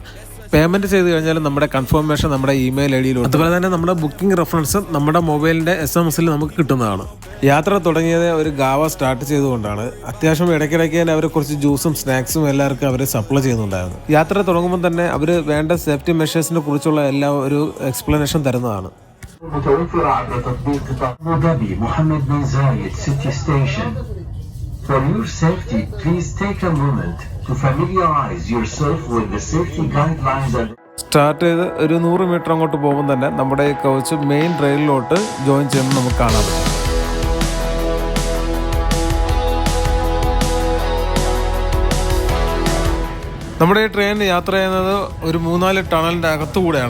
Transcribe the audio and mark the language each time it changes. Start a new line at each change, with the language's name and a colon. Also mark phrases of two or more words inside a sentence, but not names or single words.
Malayalam: പേയ്മെന്റ് ചെയ്ത് കഴിഞ്ഞാൽ നമ്മുടെ കൺഫർമേഷൻ നമ്മുടെ ഇമെയിൽ ഐ ഡിയിലും അതുപോലെ തന്നെ നമ്മുടെ ബുക്കിംഗ് റെഫറൻസ് നമ്മുടെ മൊബൈലിൻ്റെ SMS നമുക്ക് കിട്ടുന്നതാണ്. യാത്ര തുടങ്ങിയത് ഒരു ഗാവ സ്റ്റാർട്ട് ചെയ്തുകൊണ്ടാണ്. അത്യാവശ്യം ഇടയ്ക്കിടയ്ക്ക് അവർ കുറച്ച് ജ്യൂസും സ്നാക്സും എല്ലാവർക്കും അവർ സപ്ലൈ ചെയ്യുന്നുണ്ടായിരുന്നു. യാത്ര തുടങ്ങുമ്പോൾ തന്നെ അവർ വേണ്ട
English: safety measures
Malayalam: കുറിച്ചുള്ള എല്ലാ ഒരു എക്സ്പ്ലനേഷൻ തരുന്നതാണ്.
Arabic: متوفرة عبر تطبيق أبو ظبي محمد بن زايد
English: City Station. For your safety, please take a moment to familiarize yourself with the safety guidelines and
Malayalam: സ്റ്റാർട്ട് ചെയ്ത് ഒരു 100 മീറ്റർ അങ്ങോട്ട് പോകുമ്പോൾ തന്നെ നമ്മുടെ ഈ കോച്ച്
English: main rail
Malayalam: ജോയിൻ ചെയ്യുന്നത് നമുക്ക് കാണാൻ പറ്റും. നമ്മുടെ ഈ ട്രെയിൻ യാത്ര ചെയ്യുന്നത് ഒരു 3-4 ടണലിൻ്റെ അകത്തുകൂടെയാണ്.